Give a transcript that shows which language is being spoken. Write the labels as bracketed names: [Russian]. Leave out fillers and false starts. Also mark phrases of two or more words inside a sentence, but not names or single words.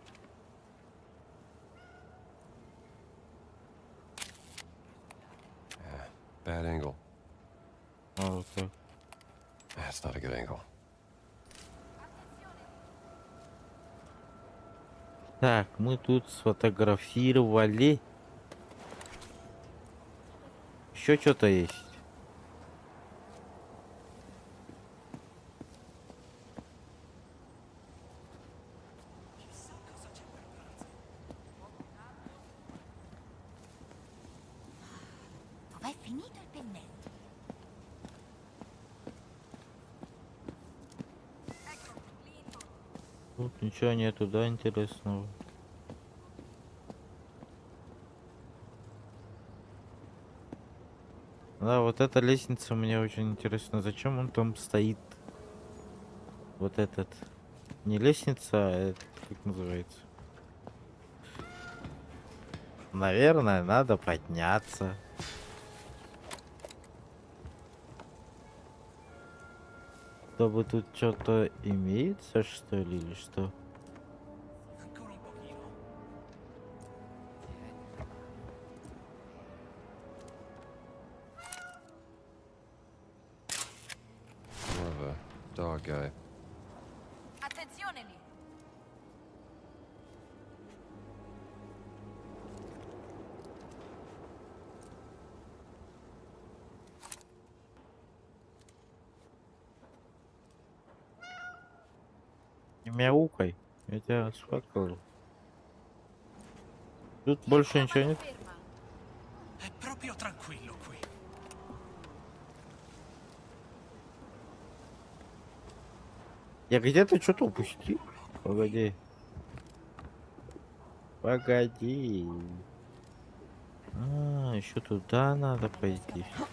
[English] Bad angle. [Russian] А, вот так. [English] That's not a good angle. [Russian] Так, мы тут сфотографировали. Еще что-то есть. [Italian] Dov'è finito il pennello? [Russian] Тут ничего нету, да, интересного. Да, вот эта лестница мне очень интересно. Зачем он там стоит? Вот этот. Не лестница, а это как называется? Наверное, надо подняться. Чтобы тут что-то имеется, что ли, или что? [English] More of a dog guy. [Italian] Attenzione lì! [Russian] Не мяукай. Я тебя сфоткал. Тут больше ничего нет. [Italian] È proprio tranquillo qui. [Russian] Я где-то что-то упустил. Погоди. Погоди. А, еще туда надо пойти.